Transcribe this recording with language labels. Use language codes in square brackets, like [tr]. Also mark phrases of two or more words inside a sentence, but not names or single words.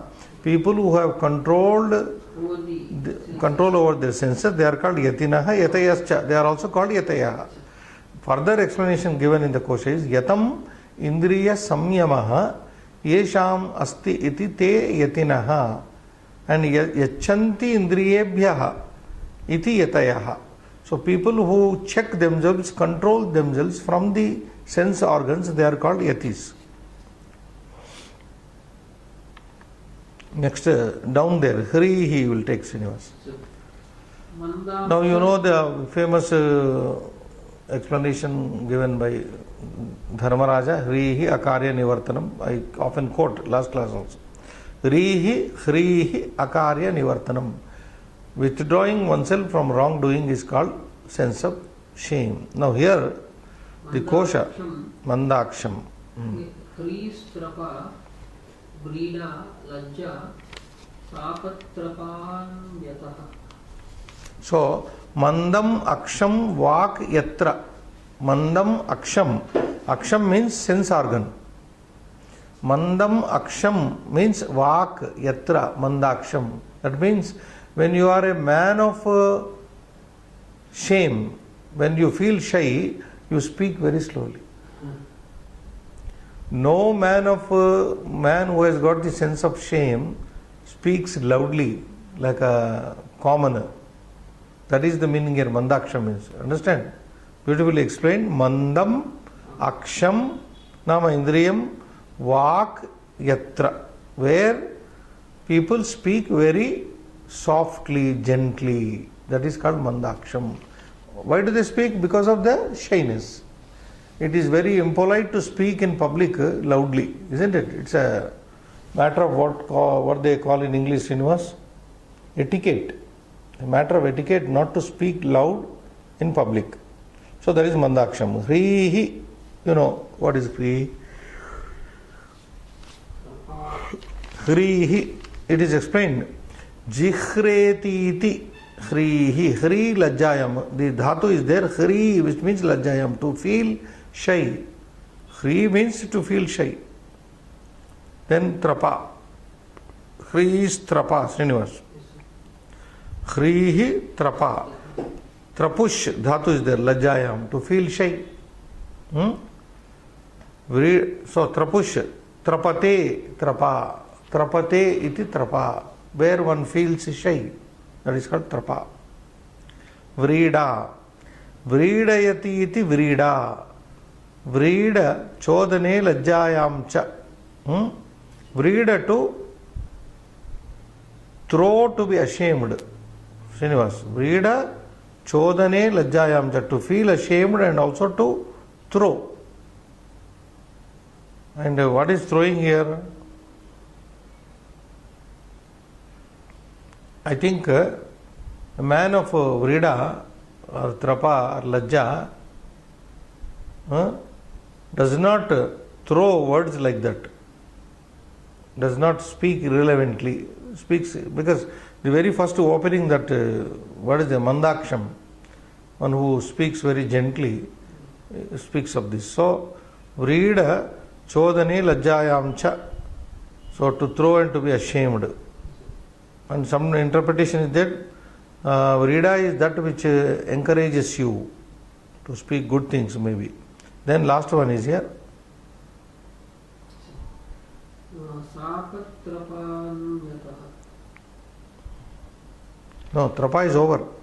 [en] People who have control over their senses, they are called [sa] यतिनः, यतयश्च. [en] They are also called yatayaha. Further explanation given in the kosha is [sa] यतम् इन्द्रिय संयमः येषाम् अस्ति इति ते यतिनः. And यच्छन्ति इन्द्रियेभ्यः इति यतयः. [en] So people who check themselves, control themselves from the sense organs, they are called yatis. Next, down there, Hrihi will take Srinivas. Now you know the famous explanation given by Dharmaraja, [sa] ह्रीः अकार्य निवर्तनम्. [en] I often quote, last class also. [sa] ह्रीः अकार्य निवर्तनम्. [en] Withdrawing oneself from wrongdoing is called sense of shame. Now here, the kosha, mandaksham. [sa] ह्रीस्त्रपा, व्रीडा, लज्जा, सापत्रपान्यतः. [en] So, [sa] मन्दम् अक्षम् वाक् यत्र. मन्दम् अक्षम्. [en] Aksham means sense organ. [sa] मन्दम् अक्षम् means वाक् यत्र, मन्दाक्षम्. [en] That means when you are a man of shame, when you feel shy, you speak very slowly. No man who has got the sense of shame speaks loudly like a commoner. That is the meaning here, mandaksham means. Understand? Beautifully explained. [sa] मन्दम्, अक्षम्, नाम इन्द्रियम्, वाक्, यत्र. [en] Where people speak very softly, gently. That is called mandaksham. Why do they speak? Because of the shyness. It is very impolite to speak in public loudly, isn't it? It's a matter of what they call in English, Srinivas, etiquette. A matter of etiquette not to speak loud in public. So that is mandaksham. Hrihi, you know what is hrihi? Hrihi, it is explained. [sa] जिह्रेतीति ह्रीः, ह्री लज्जायाम्. [en] The dhatu is there, hri, which means lajjayam, to feel shy. Hri means to feel shy. Then trapa. Hri is trapa, Srinivas. [sa] ह्रीः त्रपा. [en] Trapush, dhatu is there, lajjayam, to feel shy. [sa] So त्रपूष्, त्रपते, त्रपा. त्रपते इति त्रपा. [en] Where one feels shy. That is called trapa. Vrida. [sa] व्रीडयति इति व्रीडा. व्रीड चोदने लज्जायां च. [en] Vrida to throw, to be ashamed. Srinivas. [sa] व्रीड चोदने लज्जायां च. [en] To feel ashamed and also to throw. And what is throwing here? I think a man of vrida or trapa or lajja does not throw words like that, does not speak irrelevantly, speaks because the very first opening that what is the mandaksham, one who speaks very gently, speaks of this. [sa] So व्रीड चोदने लज्जायां च, [en] so to throw and to be ashamed. And some interpretation is that vrida is that which encourages you to speak good things maybe. Then last one is here. No, trapa is over.